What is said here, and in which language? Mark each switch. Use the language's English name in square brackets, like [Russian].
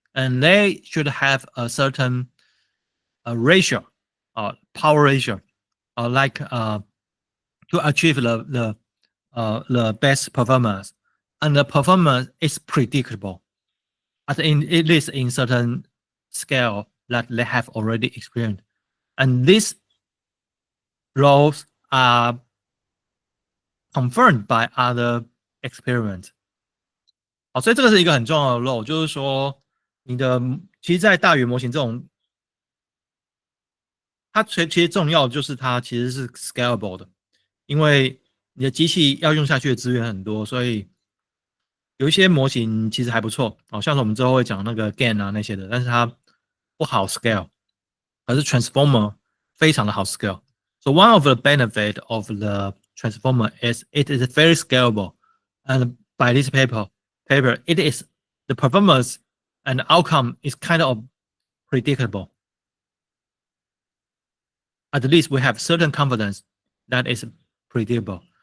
[English] And they should have a certain ratio, power ratio, to achieve the best performance. And the performance is predictable. at least in certain scale that they have already experienced. And these laws are confirmed by other experiments. [Chinese] 好，所以这个是一个很重要的 law， 就是说你的其实，在大语言模型这种，它其实重要就是它其实是 scalable 的，因为你的机器要用下去的资源很多，所以有一些模型其实还不错，好像是我们之后会讲那个 GAN 啊那些的，但是它不好 scale， 可是 transformer 非常的好 scale。 [English] So one of the benefit of the transformer is it is very scalable, and by this paper, it is the performance and outcome is kind of predictable. At least we have certain confidence that is predictable.